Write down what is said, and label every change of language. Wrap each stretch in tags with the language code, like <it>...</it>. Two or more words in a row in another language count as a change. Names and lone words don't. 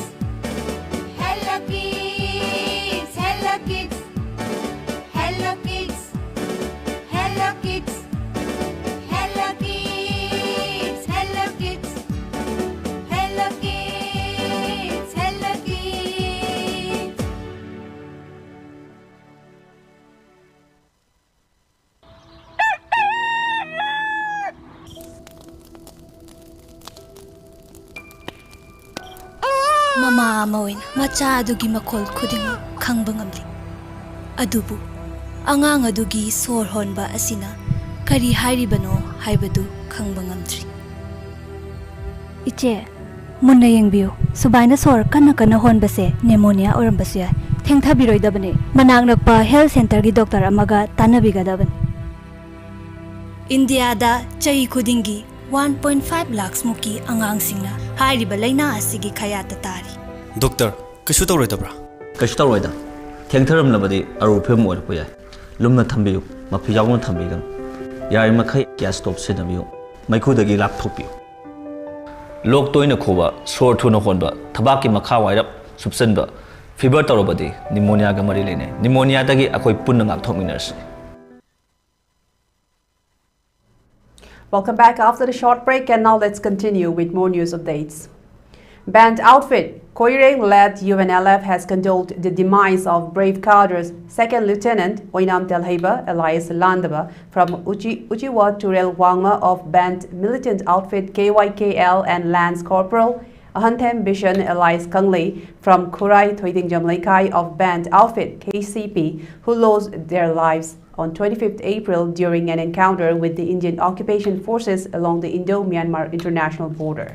<en>Hello kids, hello kids. Hello kids, hello kids. Hello kids, hello kids. Hello kids, hello kids.</en> <mni>Mama amawin macha adugi makhol khuding khangba ngamli adubu angang adugi sor honba asina kari hairibano haibadu khangba ngamdri Iche munna yengbiu subaina sor kana kana honbase pneumonia orambase thengtha biroidabane manang nakpa</mni> <en>health center</en> <mni>gi doctor amaga tanabigadabane India da chai khudingi 1.5 lakhs muki angang singna hairiba laina asigi khayata tari Doctor, kashu tawroidabra? Kashu tawroida. Thengtharam labadi aru phim oirpo yai. Lumna thambiyu, maphijauna thambigan. Yari makhai gas stop sinabiyu. Maikudagi lapthopiyu. Lok toina khoba, sor thuna honba, thabaki makha wairap subsanba. Fever tawrobadi pneumonia ga mari lene. Pneumonia dagi akoi punna ngakthokminarse.</mni> <en>Welcome back after the short break, and now let's continue with more news updates. Band outfit Koireng-led UNLF has condoled the demise of brave cadres 2nd Lieutenant Oinam Telheba Elias Landaba from Uchiwa Turel Wangma of Band Militant outfit KYKL and Lance Corporal Ahanthem Bishan Elias Kanglei from Kurai Thoiting Jamlaikai of Band outfit KCP, who lost their lives on 25th April during an encounter with the Indian occupation forces along the Indo-Myanmar international border.</en>